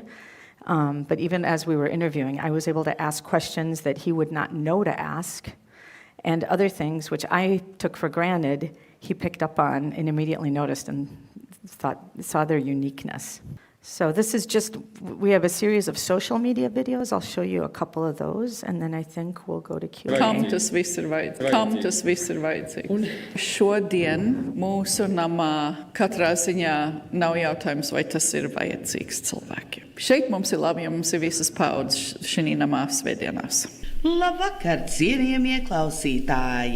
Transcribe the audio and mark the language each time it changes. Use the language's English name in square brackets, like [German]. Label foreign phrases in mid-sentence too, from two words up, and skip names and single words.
[English] But even as we were interviewing, I was able to ask questions that he would not know to ask, and other things which I took for granted, he picked up on and immediately noticed and saw their uniqueness. So this is we have a series of social media videos. I'll show you a couple of those, and then I think we'll go to Q&A. [Latvian] Kam tas viss ir vajadzīgs? Šodien mūsu namā katrā ziņā nav jautājums, vai tas ir vajadzīgs cilvēkiem. Šeit mums ir labi, ja mums ir visas paudzes šī namā svētdienās. Labvakar, cienījamie klausītāji!